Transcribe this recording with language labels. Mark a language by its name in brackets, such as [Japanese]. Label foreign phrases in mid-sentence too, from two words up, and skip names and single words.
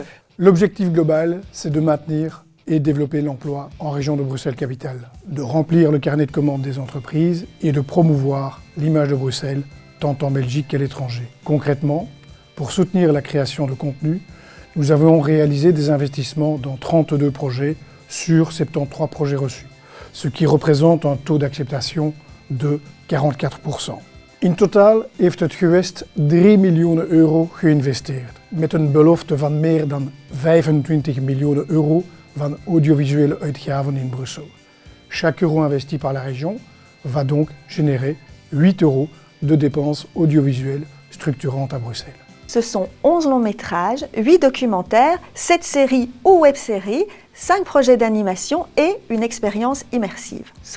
[French] L'objectif global, c'est de maintenir et développer l'emploi en région de Bruxelles-Capitale, de remplir le carnet de commandes des entreprises et de promouvoir l'image de Bruxelles, tant en Belgique qu'à l'étranger. Concrètement, pour soutenir la création de contenu, nous avons réalisé des investissements dans 32 projets sur 73 projets reçus, ce qui représente un taux d'acceptation de 44%. [Dutch] In totaal heeft het gewest 3 miljoen euro geïnvesteerd, met een belofte van meer dan 25 miljoen euro van audiovisuele uitgaven in Bruxelles. [French] Chaque euro investi par la région va donc générer 8 euros de dépenses audiovisuelles structurantes à Bruxelles. Ce sont 11 longs métrages, 8 documentaires, 7 séries ou web-séries, 5 projets d'animation et une expérience immersive.